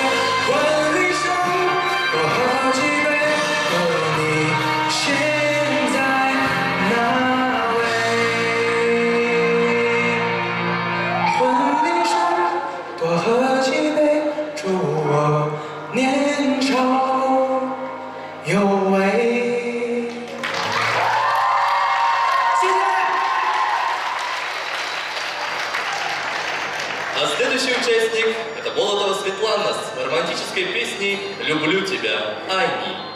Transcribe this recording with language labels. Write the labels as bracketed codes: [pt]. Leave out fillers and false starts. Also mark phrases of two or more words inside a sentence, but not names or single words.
[zh] 问一声我喝几杯，和你现在哪位？问一声多喝几杯，祝我年少有为。谢谢。 [ru] А следующий участник – это Болотова Светлана с романтической песней «Люблю тебя, Ани».